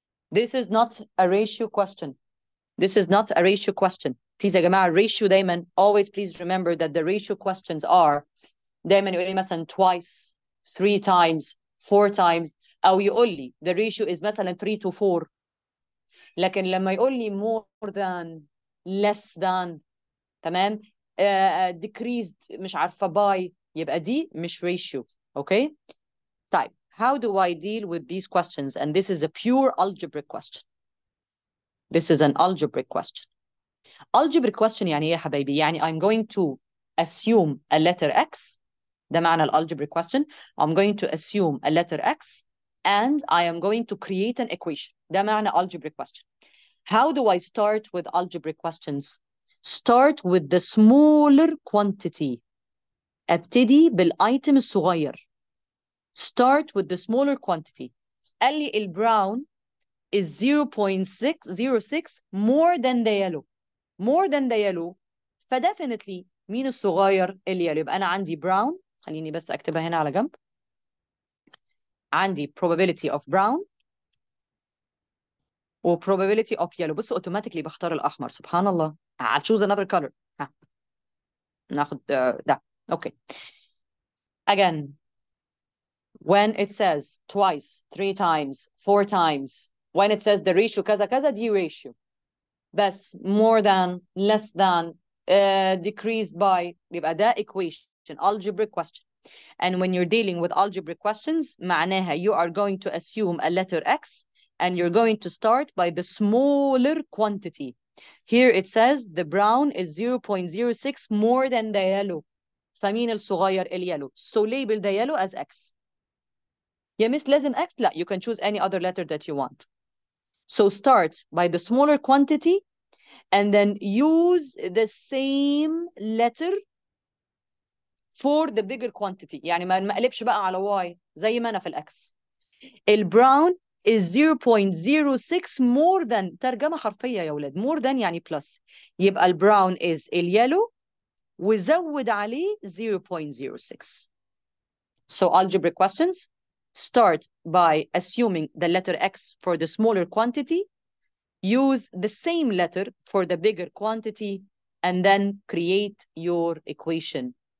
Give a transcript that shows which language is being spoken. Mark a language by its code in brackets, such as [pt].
[en] This is not a ratio question. This is not a ratio question. Please [ar] يا جماعة [en] ratio دايما always please remember that the ratio questions are [ar] دايما يقول لي مثلا [en] twice, 3 times, 4 times، [ar] أو يقول لي [en] the ratio is [ar] مثلا [en] 3 to 4. [ar] لكن لما يقول لي [en] more than, less than، [ar] تمام، [en] decreased [ar] مش عارفة [en] by، [ar] يبقى دي مش ratio. [en] Okay. [ar] طيب [en] how do I deal with these questions? And this is a pure algebraic question. This is an algebraic question. Algebraic question [ar] يعني ايه يا حبايبي؟ يعني [en] I'm going to assume a letter X. [ar] ده معنى [en] algebraic question. I'm going to assume a letter X and I am going to create an equation. [ar] ده معنى [en] algebraic question. How do I start with algebraic questions? Start with the smaller quantity. [ar] ابتدي بالايتم الصغير. [en] Start with the smaller quantity. [ar] قال لي البراون [en] is 0.606 more than the yellow. More than the yellow. [ar] فdefinitely مين الصغير؟ اليالو. يبقى أنا عندي brown، خليني بس أكتبها هنا على جنب. عندي [en] probability of brown و probability of yellow. [ar] بص automatically بختار الأحمر. سبحان الله. [en] I'll choose another color. [ar] ها. ناخد ده. Okay. [en] Again, when it says twice, 3 times, 4 times, when it says the ratio [ar] كذا كذا دي [en] ratio. [ar] بس [en] more than, less than, decreased by، [ar] يبقى ده [en] equation, algebraic question. And when you're dealing with algebraic questions [ar] معناها [en] you are going to assume a letter X and you're going to start by the smaller quantity. Here it says the brown is 0.06 more than the yellow. [ar] فمين الصغير؟ اليellow. [en] So label the yellow as X. [ar] يا مس لازم X؟ لا, [en] you can choose any other letter that you want. So start by the smaller quantity and then use the same letter for the bigger quantity. [ar] يعني ما نقلبش بقى على Y زي ما أنا في الأكس. البراون [en] is 0.06 more than، [ar] ترجمة حرفية يا ولاد. [en] more than يعني plus. [ar] يبقى البراون is اليلو وزود عليه 0.06. [en] So algebraic questions start by assuming the letter X for the smaller quantity, use the same letter for the bigger quantity, and then create your equation.